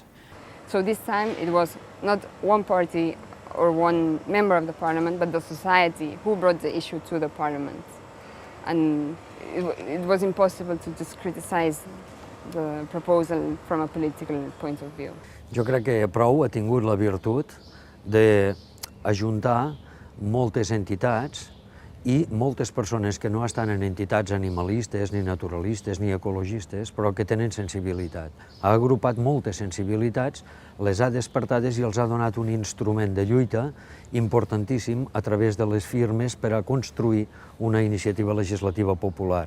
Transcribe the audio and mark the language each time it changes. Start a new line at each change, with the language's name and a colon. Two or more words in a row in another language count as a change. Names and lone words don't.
English: So this time it was not one party or one member of the parliament, but the society who brought the issue to the parliament. And it was impossible to just criticize the proposal from a political point of view.
Catalan: Jo crec que Prou ha tingut la virtut d'ajuntar moltes entitats i moltes persones que no estan en entitats animalistes, ni naturalistes, ni ecologistes, però que tenen sensibilitat. Ha agrupat moltes sensibilitats, les ha despertades i els ha donat un instrument de lluita importantíssim a través de les firmes per a construir una iniciativa legislativa popular.